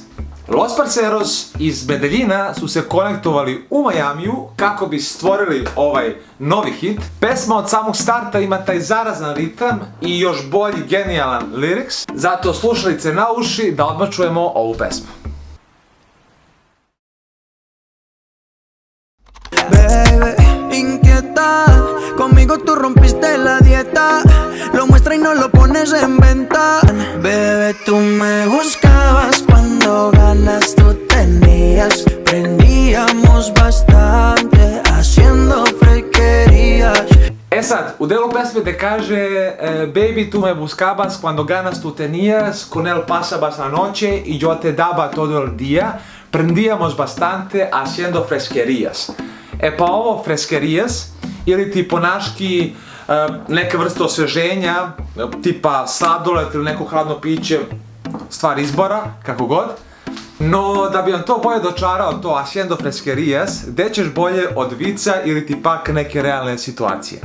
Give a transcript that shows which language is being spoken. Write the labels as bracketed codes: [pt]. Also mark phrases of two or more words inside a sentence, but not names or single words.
[sr] Los Parceros iz Medeljina su se konektovali u Majamiju kako bi stvorili ovaj novi hit. Pesma od samog starta ima taj zarazan ritam i još bolji genijalan lyrics, zato slušalice na uši da odmah čujemo ovu pesmu. [es] Bebé, inquieta, conmigo tú rompiste la dieta, lo muestras y no lo pones en venta. Bebé, tú me buscabas cuando ganas tú tenías, prendíamos bastante haciendo frequerías. [sr] E sad, u delu pesme te kaže [es] Baby, tu me buscabas cuando ganas tú tenías, con él pasabas la noche y yo te daba todo el día, prendíamos bastante haciendo fresquerías. [sr] E pa ovo fresquerías, ili ti po naški neke vrste osveženja, tipa sladoled ili neko hladno piće, stvar izbora, kako god. No, da bi vam to bolje dočarao, to [es] haciendo fresquerías, [sr] gde ćeš bolje od vica ili ti pak neke realne situacije.